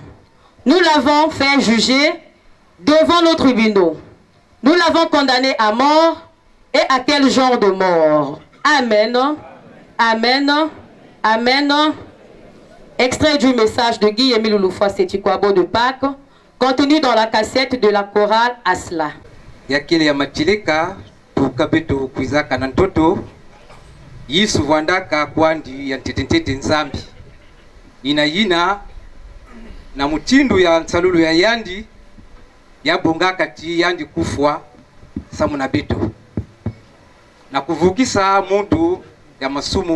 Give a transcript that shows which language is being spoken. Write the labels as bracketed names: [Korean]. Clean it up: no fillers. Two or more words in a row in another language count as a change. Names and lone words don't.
[French] Nous l'avons fait juger devant nos tribunaux. Nous l'avons condamné à mort. Et à quel genre de mort? Amen. Amen. Amen. Extrait du message de Guy-Émile Loufoua Sétikwabo de Pâques, contenu dans la cassette de la chorale Asla. [Kituba (Democratic Republic of Congo)] Yakile ya matileka tukabeto kuizaka na ntoto Yesu vandaka kwandi ya ntetentete nzambi yina na mutindu ya nsalulu ya yandi ya bonga kati yandi kufwa samuna beto na kuvukisa muntu ya masumu